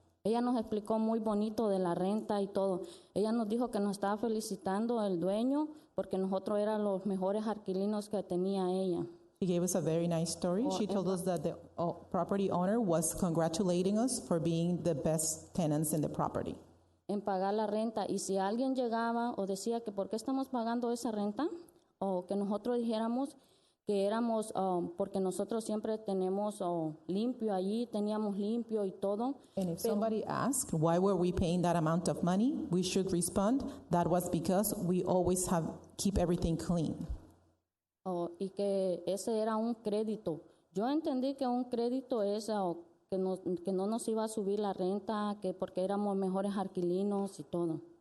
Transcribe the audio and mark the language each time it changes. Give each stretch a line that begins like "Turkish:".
Spanish: Ella nos explicó muy bonito de la renta y todo. Ella nos dijo que nos estaba felicitando el dueño porque nosotros éramos los mejores alquilinos que tenía ella.
English: She gave us a very nice story. She told us that the property owner was congratulating us for being the best tenants in the property.
Spanish: en pagar la renta. Y si alguien llegaba o decía que por qué estamos pagando esa renta, o que nosotros dijéramos que éramos, porque nosotros siempre tenemos limpio allí, teníamos limpio y todo.
English: And if somebody asked why were we paying that amount of money, we should respond that was because we always keep everything clean.
Spanish: Y que ese era un crédito. Yo entendí que un crédito es que no nos iba a subir la renta, que porque éramos mejores alquilinos y todo.